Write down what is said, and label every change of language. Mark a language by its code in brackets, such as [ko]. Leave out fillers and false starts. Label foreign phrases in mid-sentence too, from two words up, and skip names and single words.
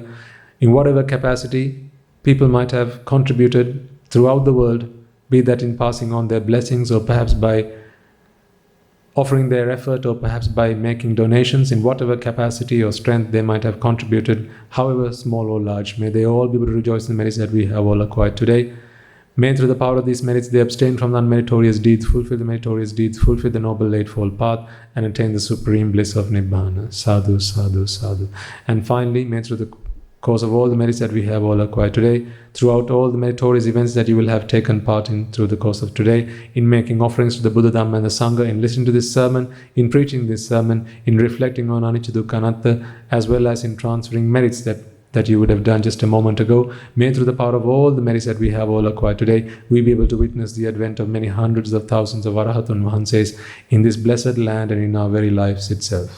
[en] In whatever capacity people might have contributed throughout the world, be that in passing on their blessings, or perhaps by offering their effort, or perhaps by making donations, in whatever capacity or strength they might have contributed, however small or large, may they all be able to rejoice in the merits that we have all acquired today. May through the power of these merits they abstain from the unmeritorious deeds, fulfill the meritorious deeds, fulfill the noble eightfold path, and attain the supreme bliss of Nibbana. [pi] Sadhu, sadhu, sadhu. [en] And finally, may through the course of all the merits that we have all acquired today, throughout all the meritorious events that you will have taken part in through the course of today, in making offerings to the Buddha, Dhamma and the Sangha, in listening to this sermon, in preaching this sermon, in reflecting on [pi] Anicca, Dukkha, Anatta, [en] as well as in transferring merits that you would have done just a moment ago, may through the power of all the merits that we have all acquired today, we be able to witness the advent of many hundreds of thousands of [si] Arahatun Mahanses [en] in this blessed land and in our very lives itself.